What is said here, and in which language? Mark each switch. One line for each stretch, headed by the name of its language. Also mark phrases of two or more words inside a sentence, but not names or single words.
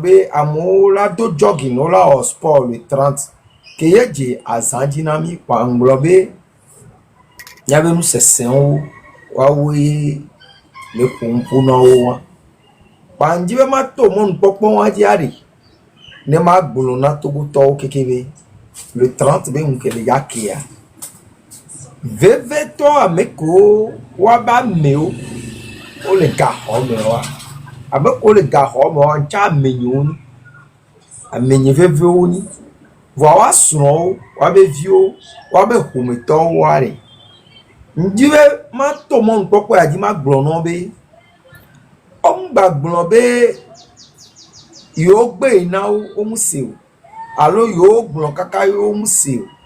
Ewe: be amewo la do jogging o la wɔ sport le 30 ke ye dze azã dzi na mi kpa ŋgblɔ be miabe nu sesẽwo woawoe le ƒoƒo na wo wa kpa ŋdi be ma to mɔnukpɔkpɔ wa dzi aɖe ne ma gblɔ na togotɔwo keke be le 30 be ŋu ke le ya kea vevetɔ ame kewo woabe amewo wole gaxɔ me wa abe ko le gaxɔ me wa ŋtsa amenyiwo ni amenyi vevewo ni vɔa wa srɔ̃wo woabe viwo woabe ƒometɔwo wa ɖe ŋdi be ma to mɔnukpɔkpɔ ya dzi ma gblɔ nɔ be ɔmgba gblɔ be yewo gbe na wo mu se o alo yewo gblɔ kaka yewo mu se o